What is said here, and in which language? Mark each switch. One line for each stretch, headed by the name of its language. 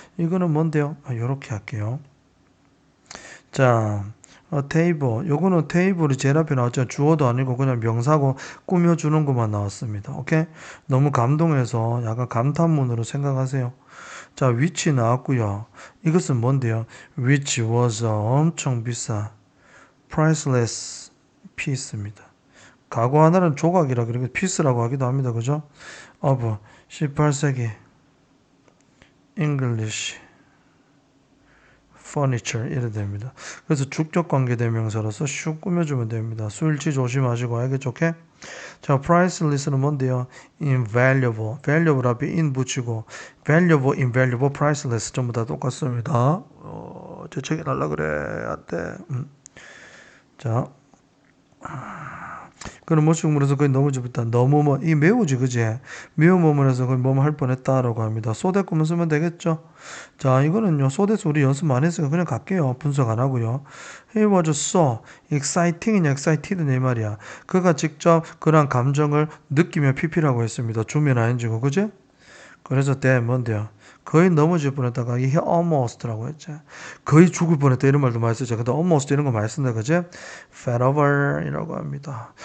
Korean: 이거는 뭔데요? 요렇게 할게요. 자, a table. 요거는 테이블이 제일 앞에 나왔죠. 주어도 아니고 그냥 명사고 꾸며주는 것만 나왔습니다. 오케이? 너무 감동해서 약간 감탄문으로 생각하세요. 자, which 나왔고요. 이것은 뭔데요? which was 엄청 비싸.
English: priceless piece 입니다.
Korean: 가구 하나는 조각이라 그러고 piece라고 하기도 합니다. 그죠? of 18세기 English furniture 이래 됩니다. 그래서 주격 관계 대명사로서 슉 꾸며주면 됩니다. 수일치 조심하시고 알겠죠? 오케이? 자, priceless는 뭔데요? invaluable. valuable 앞에 in 붙이고 valuable, invaluable, priceless 전부 다 똑같습니다. 제 책이 날라 그래. 안 돼. 자, 그럼 모식물에서 거의 너무 좁다. 너무 뭐, 이 매우지, 그지? 매우 뭐뭐해서 거의 뭐뭐 할 뻔했다라고 합니다. 소대꾸만 쓰면 되겠죠? 자, 이거는요, 소대서 우리 연습 많이 했으니까 그냥 갈게요. 분석 안 하고요.
English: He was so exciting이냐, excited냐, 이 말이야.
Korean: 그가 직접 그런 감정을 느끼며 PP라고 했습니다. 주면 아닌지고, 그지? 그래서 때 뭔데요? 거의 넘어질 뻔했다가 he almost라고 했죠. 거의 죽을 뻔했다 이런 말도 많이 쓰죠. 근데 almost 이런 거 많이 쓴다 그지? fell over 이라고 합니다.